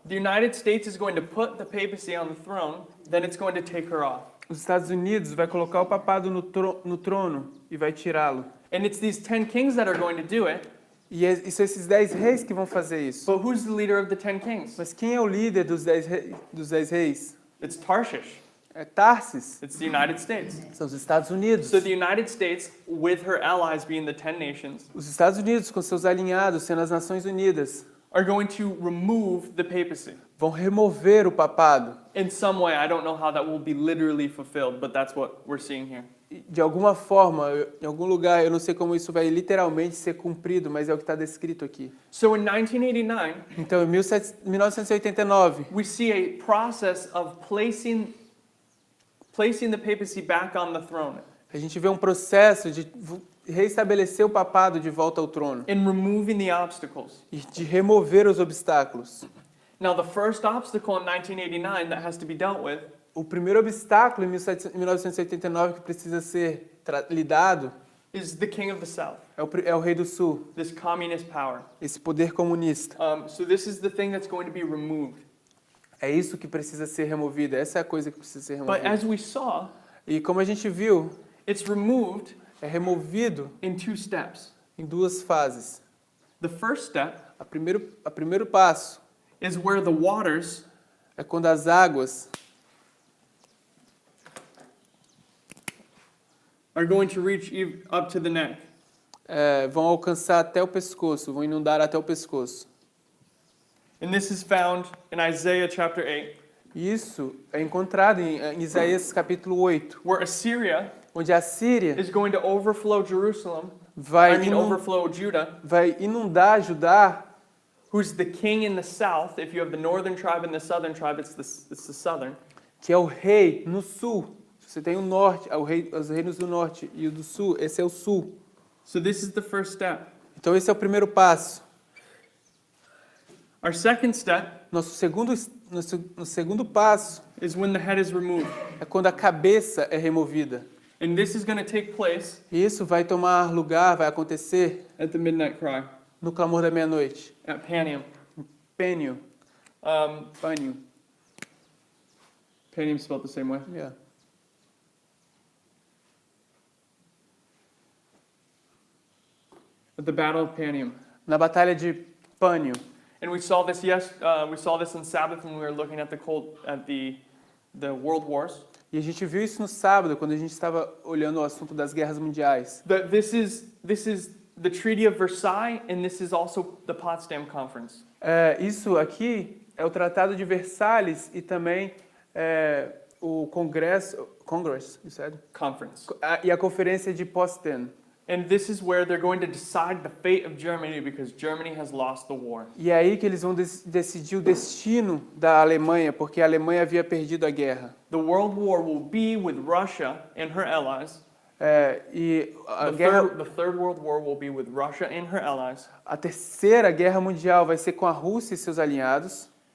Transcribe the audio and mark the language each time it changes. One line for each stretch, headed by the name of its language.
English: The United States is going to put the papacy on the throne, then it's going to take her off.
Portuguese: Os Estados Unidos vai colocar o papado no trono e vai tirá-lo.
English: And it's these 10 kings that are going to do it,
Portuguese: E são esses 10 reis que vão fazer isso.
English: but who's the leader of the 10 kings?
Portuguese: Mas quem é o líder dos 10 reis?
English: It's Tarshish.
Portuguese: É Tarsis.
English: It's the United States.
Portuguese: São os Estados Unidos.
English: So the United States, with her allies being the 10 nations,
Portuguese: Os Estados Unidos, com seus alinhados, sendo as Nações Unidas,
English: are going to remove the papacy.
Portuguese: vão remover o papado.
English: In some way, I don't know how that will be literally fulfilled, but that's what we're seeing here.
Portuguese: De alguma forma, em algum lugar, eu não sei como isso vai literalmente ser cumprido, mas é o que está descrito aqui.
English: So in 1989,
Portuguese: Então, em 1989,
English: we see a process of placing the papacy back on the throne
Portuguese: a gente vê um processo de reestabelecer o papado de volta ao trono
English: and removing the obstacles.
Portuguese: e de remover os obstáculos.
English: Now, the first obstacle in 1989 that has to be dealt with
Portuguese: O primeiro obstáculo em 1989 que precisa ser lidado
English: is the king of the south,
Portuguese: é o rei do sul,
English: this communist power.
Portuguese: esse poder comunista.
English: So this is the thing that's going to be removed.
Portuguese: É isso que precisa ser removido, essa é a coisa que precisa ser
English: But
Portuguese: removida.
English: as we saw,
Portuguese: E como a gente viu,
English: it's removed
Portuguese: é removido
English: in 2 steps.
Portuguese: em 2 fases.
English: The first step
Portuguese: A primeiro passo
English: is where the waters
Portuguese: é quando as águas
English: are going to reach up to the neck.
Portuguese: vão alcançar até o pescoço, vão inundar até o pescoço.
English: And this is found in Isaiah chapter 8,
Portuguese: Isso é encontrado em Isaías capítulo 8,
English: where Assyria
Portuguese: onde a Síria
English: is going to overflow Jerusalem,
Portuguese: vai
English: overflow Judah,
Portuguese: inundar Judá,
English: who's the king in the south. If you have the northern tribe and the southern tribe, it's the southern.
Portuguese: que é o rei no sul. Você tem o norte, os reinos do norte e o do sul, esse é o sul.
English: So this is the first step.
Portuguese: Então esse é o primeiro passo.
English: Our second step
Portuguese: No segundo passo
English: is when the head is removed.
Portuguese: é quando a cabeça é removida.
English: And this is going to take place
Portuguese: E isso vai tomar lugar, vai acontecer
English: at the midnight cry,
Portuguese: no clamor da meia-noite.
English: at Panium.
Portuguese: Pênio. Pânio.
English: Panium spelled the same way. Yeah. At the Battle of Panium.
Portuguese: Na batalha de Pânio.
English: And we saw this on Sabbath when we were looking at the World Wars.
Portuguese: E a gente viu isso no sábado, quando a gente estava olhando o assunto das guerras mundiais.
English: That this is the Treaty of Versailles, and this is also the Potsdam Conference.
Portuguese: Isso aqui é o Tratado de Versalhes e também o
English: Congress, you said? Conference.
Portuguese: E a Conferência de Potsdam.
English: And this is where they're going to decide the fate of Germany because Germany has lost the war.
Portuguese: E é aí que eles vão decidir o destino da Alemanha, porque a Alemanha havia perdido a guerra.
English: The World War will be with Russia and her allies.
Portuguese: E a
English: The Third World War will be with Russia and her allies.
Portuguese: A terceira guerra mundial vai ser com a Rússia e seus aliados